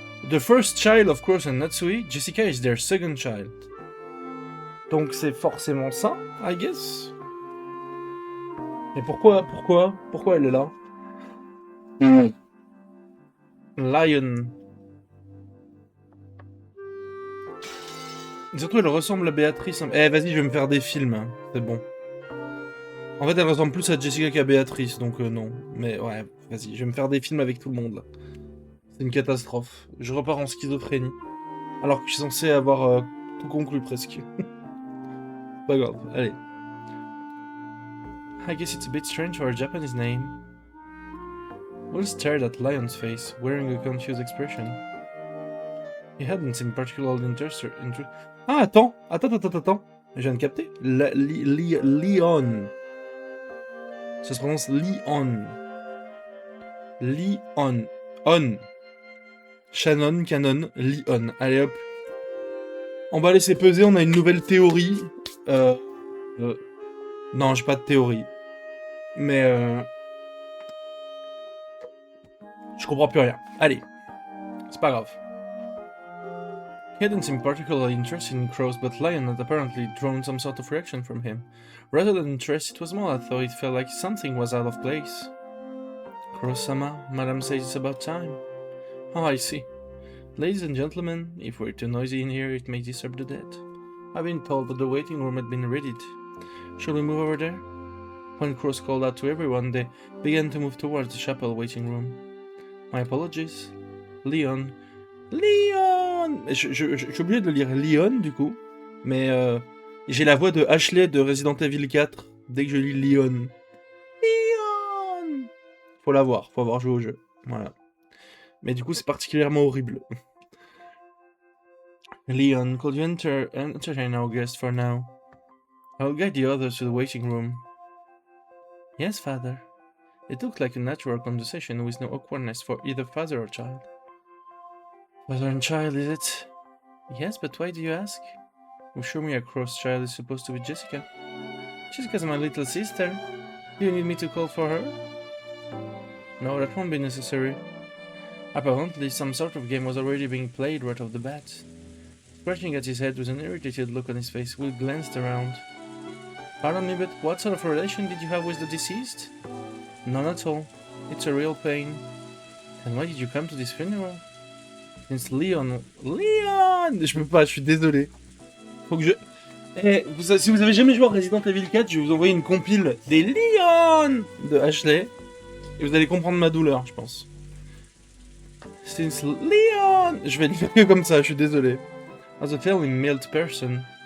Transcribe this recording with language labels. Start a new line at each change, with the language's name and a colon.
English: The first child of Cross and Natsui, Jessica is their second child.
French: Donc c'est forcément ça,
English: I guess.
French: Mais pourquoi elle est là? Lion. Surtout elle ressemble à Béatrice. Eh vas-y, je vais me faire des films, hein. C'est bon. En fait elle ressemble plus à Jessica qu'à Béatrice, donc non. Mais ouais, vas-y, je vais me faire des films avec tout le monde là. C'est une catastrophe. Je repars en schizophrénie. Alors que je suis censé avoir tout conclu presque. Pas grave, allez.
English: I guess it's a bit strange for a Japanese name. Will stared at Lion's face, wearing a confused expression. He hadn't seemed particularly interested.
French: Ah, attends. Je viens de capter. Leon. Ça se prononce Leon. Leon. On. Shannon, Canon, Leon. Allez hop. On va laisser peser, on a une nouvelle théorie. Non, j'ai pas de théorie. Mais je comprends plus rien. Allez. C'est pas grave.
English: He hadn't seemed particularly interested in crows, but Lion had apparently drawn some sort of reaction from him. Rather than interest, it was more I thought it felt like something was out of place. Crow-sama, Madame says it's about time. Oh, I see. Ladies and gentlemen, if we're too noisy in here, it may disturb the dead. I've been told that the waiting room had been readied. Shall we move over there? When Crows called out to everyone, they began to move towards the chapel waiting room. My apologies. Leon. Leon!
French: Je suis obligé de le lire Leon, du coup. Mais j'ai la voix de Ashley de Resident Evil 4 dès que je lis Leon. Leon! Faut l'avoir, faut avoir joué au jeu. Voilà. Mais du coup, c'est particulièrement horrible.
English: Leon, could you entertain our guest for now? I will guide the others to the waiting room. Yes, father. It looked like a natural conversation with no awkwardness for either father or child. Father and child, is it? Yes, but why do you ask? Well, show me a cross child is supposed to be Jessica. Jessica's my little sister. Do you need me to call for her? No, that won't be necessary. Apparently, some sort of game was already being played right off the bat. Scratching at his head with an irritated look on his face, Will glanced around. Pardon me, but what sort of relation did you have with the deceased? None at all. It's a real pain. And why did you come to this funeral? Since Leon... Leon!
French: Je peux pas, je suis désolé. Faut que je... Eh, si vous avez jamais joué à Resident Evil 4, je vais vous envoyer une compile des Leon de Ashley. Et vous allez comprendre ma douleur, je pense.
English: Since Leon...
French: Je vais le faire que comme ça, je suis désolé.
English: As a fairly mild person.